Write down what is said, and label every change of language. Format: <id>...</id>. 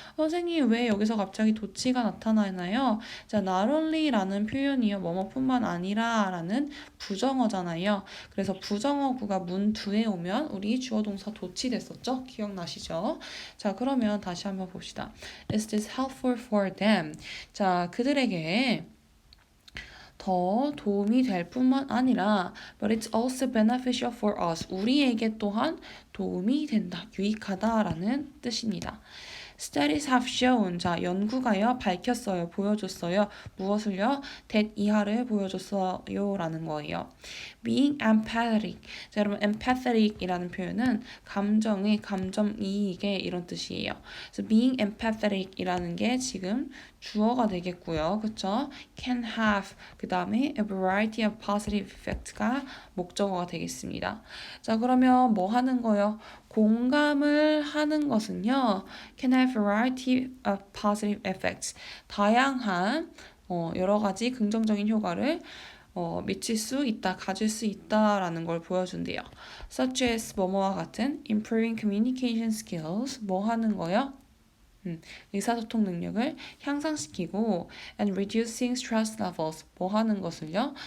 <ko>선생님, 왜 여기서 갑자기 도치가 나타나나요? 자, not only라는 표현이요. 뭐뭐뿐만 아니라 라는 부정어잖아요. 그래서 부정어구가 문 뒤에 오면 우리 주어 동사 도치 됐었죠? 기억나시죠? 자, 그러면 다시 한번 봅시다.</ko> <en>Is this helpful for them?</en> <ko>자, 그들에게 더 도움이 될 뿐만 아니라</ko> <en>but it's also beneficial for us.</en> <ko>우리에게 또한 도움이 된다, 유익하다라는 뜻입니다.</ko> <en>Studies have shown,</en> <ko>자, 연구가요, 밝혔어요, 보여줬어요. 무엇을요? that 이하를 보여줬어요 라는 거예요.</ko> <en>Being empathetic.</en> <ko>자, 여러분, empathetic이라는 표현은 감정이익의 이런 뜻이에요. 그래서 being empathetic이라는 게 지금 주어가 되겠고요. 그쵸?</ko> <en>can have,</en> <ko>그 다음에</ko> <en>a variety of positive effects가</en> <ko>목적어가 되겠습니다. 자, 그러면 뭐 하는 거요? 공감을 하는 것은요,</ko> <en>can have variety of positive effects.</en> <ko>다양한 여러 가지 긍정적인 효과를 미칠 수 있다, 가질 수 있다라는 걸 보여준대요.</ko> <en>Such as</en> <ko>뭐뭐와 같은</ko> <en>improving communication skills,</en> <ko>뭐 하는 거요? 의사소통 능력을 향상시키고</ko> <en>and reducing stress levels,</en> <ko>뭐 하는 것을요?</ko>